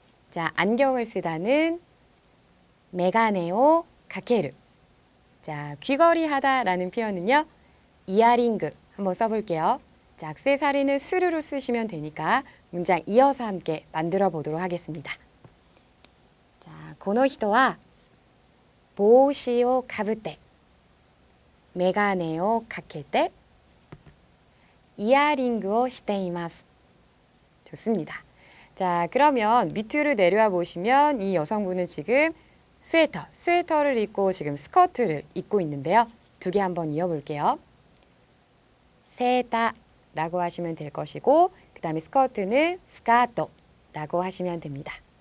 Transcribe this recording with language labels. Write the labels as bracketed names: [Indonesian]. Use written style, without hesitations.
[Korean] 자, 안경을 쓰다는 [Japanese] 메가네오 가케르. [Korean] 자, 귀걸이 하다라는 표현은요. 이어링그 한번 써볼게요. 자, 액세서리는 스르르 쓰시면 되니까 문장 이어서 함께 만들어 보도록 하겠습니다. [Japanese] 자, この人は帽子をかぶってメガネをかけてイヤリングをしています. [Korean] 좋습니다. 자, 그러면 밑으로 내려와 보시면 이 여성분은 지금 스웨터를 입고 지금 스커트를 입고 있는데요. 두 개 한번 이어볼게요. 세다라고 하시면 될 것이고 그 다음에 스커트는 스카토라고 하시면 됩니다.